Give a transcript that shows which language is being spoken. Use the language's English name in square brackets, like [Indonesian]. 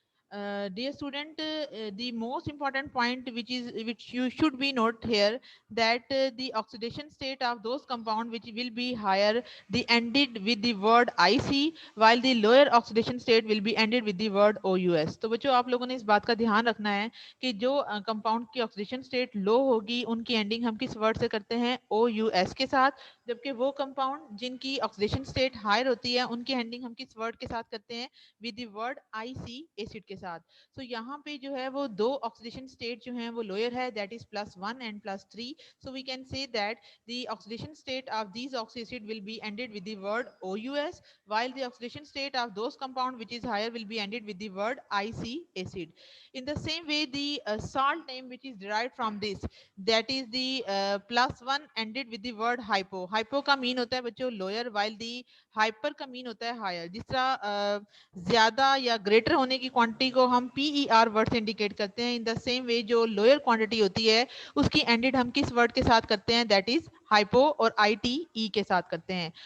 [English] Dear student, the most important point which you should be note here, that the oxidation state of those compound which will be higher, the ended with the word IC, while the lower oxidation state will be ended with the word OUS. [Hindi] तो बच्चों आप लोगों ने इस बात का ध्यान रखना है कि जो कंपाउंड की ऑक्सीडेशन स्टेट लो होगी उनकी एंडिंग हम किस वर्ड से करते हैं, OUS के साथ, जबकि वो कंपाउंड जिनकी ऑक्सीडेशन स्टेट हायर होती है उनकी एंडिंग हम किस वर्ड के साथ करते हैं, with the word IC acid के साथ. सो यहाँ पे जो है वो दो ऑक्सीडेशन स्टेट जो हैं वो लोअर है, [English] That is +1 and +3. So we can say that the oxidation state of these oxyacid will be ended with the word OUS, while the oxidation state of those compound which is higher will be ended with the word IC acid. In the same way, the salt name which is derived from this, that is the +1 ended with the word hypo. [Hindi] Hypo का mean होता है बच्चों lower, [English] while the hyper [Hindi] का mean होता है higher. जिस तरह ज्यादा या ग्रेटर होने की क्वांटिटी को हम PER वर्ड से इंडिकेट करते हैं, [English] in the same way [Hindi] जो लोअर क्वांटिटी होती है उसकी एंडेड हम किस वर्ड के साथ करते हैं, [English] that is hypo, [Hindi] और ITE के साथ करते हैं.